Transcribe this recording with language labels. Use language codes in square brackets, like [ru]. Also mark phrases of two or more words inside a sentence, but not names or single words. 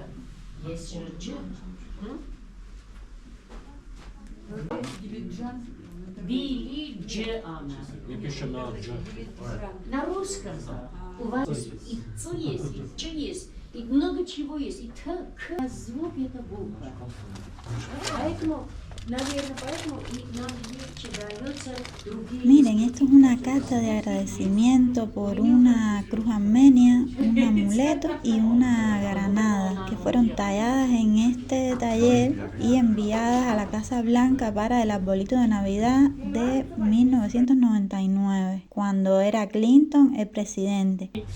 [ru] Есть же Дж. Дилиджан. На русском. У вас и ц есть, и ч есть, и много чего есть, и т, к, звук это буква. Поэтому, наверное, и нам легче дается другие... [es] Miren, esto es una carta de agradecimiento por una cruz armenia, un amuleto y una granada que fueron talladas en este taller y enviadas a la Casa Blanca para el arbolito de Navidad de 1999, cuando era Clinton el presidente.